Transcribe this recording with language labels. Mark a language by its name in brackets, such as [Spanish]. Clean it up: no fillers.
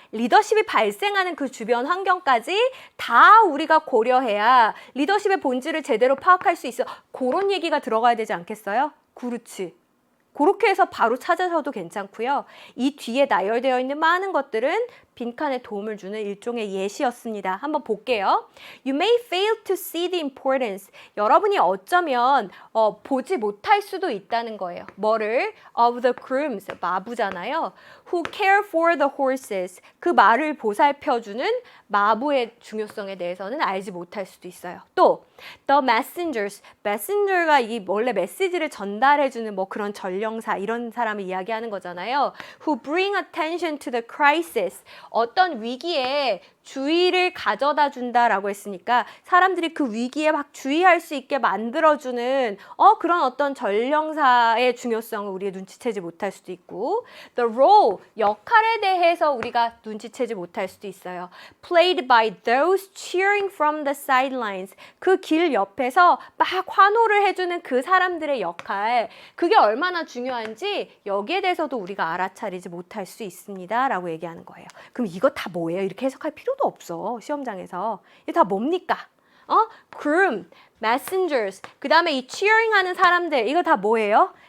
[Korean] 리더십이 발생하는 그 주변 환경까지 다 우리가 고려해야 리더십의 본질을 제대로 파악할 수 있어. 그런 얘기가 들어가야 되지 않겠어요? 그렇지. 그렇게 해서 바로 찾아서도 괜찮고요. 이 뒤에 나열되어 있는 많은 것들은 빈칸에 도움을 주는 일종의 예시였습니다. 한번 볼게요. [English] You may fail to see the importance. [Korean] 여러분이 어쩌면 보지 못할 수도 있다는 거예요. 뭐를? [English] Of the grooms, [Korean] 마부잖아요. [English] Who care for the horses. [Korean] 그 말을 보살펴주는 마부의 중요성에 대해서는 알지 못할 수도 있어요. [English] 또 the messengers. [Korean] messenger가 이 원래 메시지를 전달해주는 뭐 그런 전령사 이런 사람을 이야기하는 거잖아요. [English] Who bring attention to the crisis. [Korean] 어떤 위기에 주의를 가져다 준다라고 했으니까 사람들이 그 위기에 막 주의할 수 있게 만들어주는 그런 어떤 전령사의 중요성을 우리가 눈치채지 못할 수도 있고 [English] the role, [Korean] 역할에 대해서 우리가 눈치채지 못할 수도 있어요. [English] Played by those cheering from the sidelines. [Korean] 그 길 옆에서 막 환호를 해주는 그 사람들의 역할, 그게 얼마나 중요한지 여기에 대해서도 우리가 알아차리지 못할 수 있습니다 라고 얘기하는 거예요. 그럼 이거 다 뭐예요? 이렇게 해석할 필요도 없어. 시험장에서. 이게 다 뭡니까? groom, messengers, 그 다음에 이 cheering 하는 사람들, 이거 다 뭐예요?